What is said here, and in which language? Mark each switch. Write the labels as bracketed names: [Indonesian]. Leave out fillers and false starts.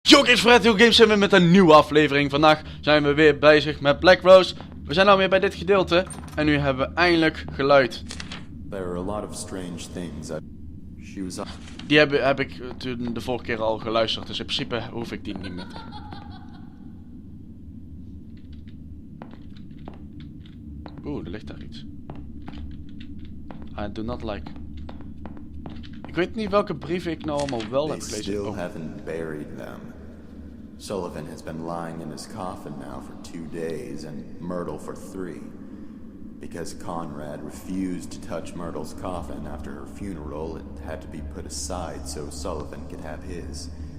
[Dutch] Yo kids, Fred, Games zijn we met een nieuwe aflevering. Vandaag zijn we weer bezig met Black Rose. We zijn alweer bij dit gedeelte. En nu hebben we eindelijk geluid. [English] There are a lot of strange things. She was... [Dutch] Die heb ik toen de vorige keer al geluisterd. Dus in principe hoef ik die niet meer. Oeh, er ligt daar iets. [English] I do not like. [Dutch] Ik weet niet welke brieven ik nou allemaal wel heb gelezen. [English] They still haven't buried them. Sullivan has been lying in his coffin now for 2 days and Myrtle for 3. Because Conrad refused to touch Myrtle's coffin after her funeral, it had to be put aside so Sullivan could have his.